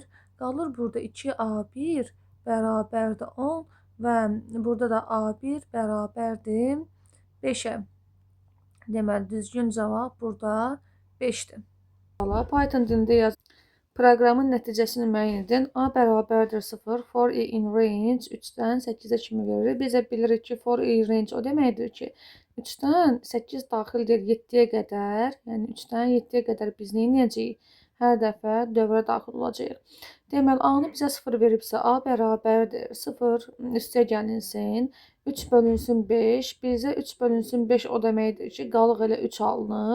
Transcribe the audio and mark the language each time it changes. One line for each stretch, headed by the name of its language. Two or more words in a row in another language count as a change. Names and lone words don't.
Azerbaijani: Qalır burada 2A1 bərabərdir 10 və burada da A1 bərabərdir 5-ə. Deməli, düzgün cavab burada 5-dir. Python dilində yaz. Proqramın nəticəsini müəyyən edin. A bərabərdir 0,
English: for i in range
Azerbaijani: 3-dən 8-ə kimi verir. Biz də bilirik ki,
English: for i range
Azerbaijani: o deməkdir ki, 3-dən 8 daxildir 7-yə qədər, yəni 3-dən 7-yə qədər biz nə edəcəyik? Hər dəfə dövrə daxil olacağıq. Deməli, A-nı bizə 0 veribsə, A bərabərdir 0 üstə gəlinsin, 3 bölünsün 5, bizə 3 bölünsün 5 o deməkdir ki, qalıq elə 3 alınır.